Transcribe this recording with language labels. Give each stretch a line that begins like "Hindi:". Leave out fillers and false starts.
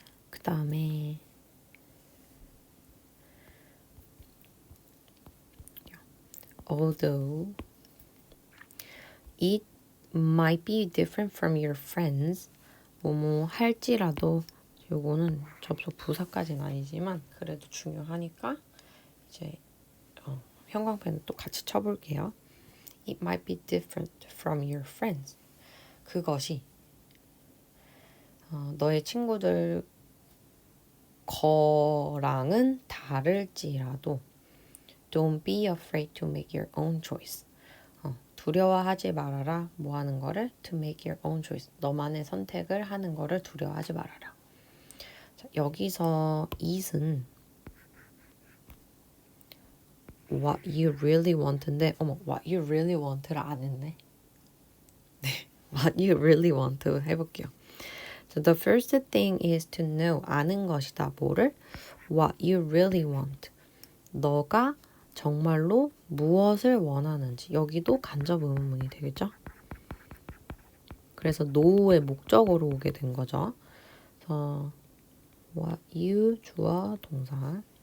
Korean: 그 다음에
English: although it might be different from your friends
Korean: 뭐뭐 할지라도 요거는 접속 부사까지는 아니지만 그래도 중요하니까 이제 형광펜을 또 같이 쳐볼게요.
English: It might be different from your friends.
Korean: 그것이 너의 친구들 거랑은 다를지라도
English: don't be afraid to make your own choice.
Korean: 두려워하지 말아라. 뭐 하는 거를?
English: To make your own choice.
Korean: 너만의 선택을 하는 거를 두려워하지 말아라. 자, 여기서 it은
English: what you really want
Korean: 인데 what you really want를 안 했네. 네,
English: what you really want
Korean: 해볼게요.
English: So the first thing is to know.
Korean: 아는 것이다. 뭐를?
English: What you really want.
Korean: 너가 정말로 무엇을 원하는지. 여기도 간접 의문문이 되겠죠? 그래서 know의 목적으로 오게 된 거죠. 그래서 what you 주어 동사.